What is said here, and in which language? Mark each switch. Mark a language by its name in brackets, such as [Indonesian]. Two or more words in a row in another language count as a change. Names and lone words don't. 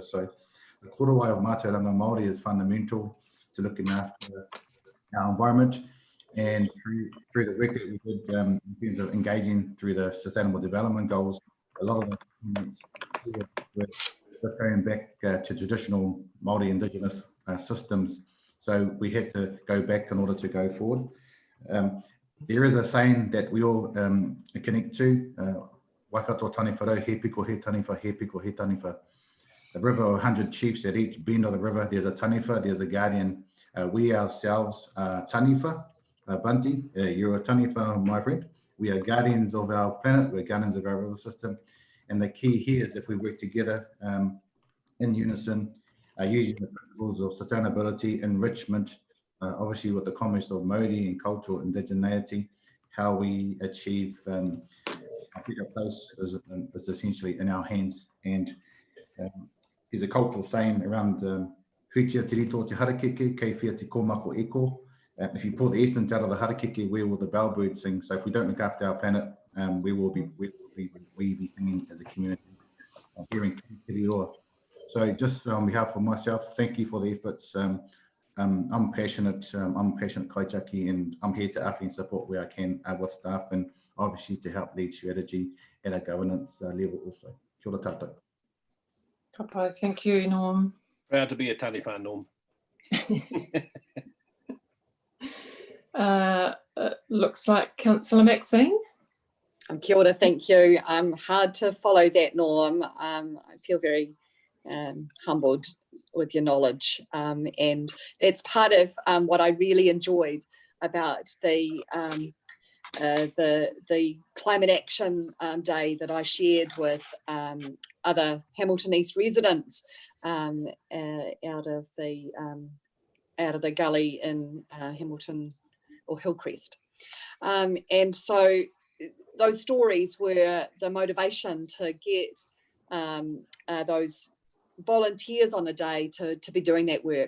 [English] So the korowai of [Māori] mātauranga Māori [English] is fundamental to looking after our environment, and through the work that we did in terms of engaging through the Sustainable Development Goals, a lot of the were going back to traditional Māori Indigenous systems. So we had to go back in order to go forward. There is a saying that we all connect to, [Māori] Waikato taniwha he piko he taniwha, he piko he taniwha. [English] The river of 100 chiefs at each bend of the river, there's a taniwha, there's a guardian. We ourselves are taniwha, Bunty, you're a taniwha, my friend. We are guardians of our planet, we're guardians of our river system. And the key here is if we work together in unison, using the principles of sustainability, enrichment, obviously with the comments of Māori and cultural indigeneity, how we achieve a better place is essentially in our hands. And There's a cultural saying around [Māori] Whitia te rito te harakeke, kei whia te komako eko. [English] If you pull the essence out of the harakeke, where will the bellbird sing? So if we don't look after our planet, we will be singing as a community here in Kiriroa. So just on behalf of myself, thank you for the efforts. I'm passionate kaitaki, and I'm here to offer and support where I can with staff, and obviously to help lead strategy at a governance level also. [Māori] Kia ora tātou. Kapai, [English] thank you, Norm. Proud to be a taniwha, Norm. Looks like Councillor Maxine. [Māori] Kia ora, [English] thank you. Hard to follow that, Norm. I feel very humbled with your knowledge, and it's part of what I really enjoyed about the Climate Action Day that I shared with other Hamilton East residents out of the gully in Hamilton or Hillcrest, and so those stories were the motivation to get those volunteers on the day to be doing that work.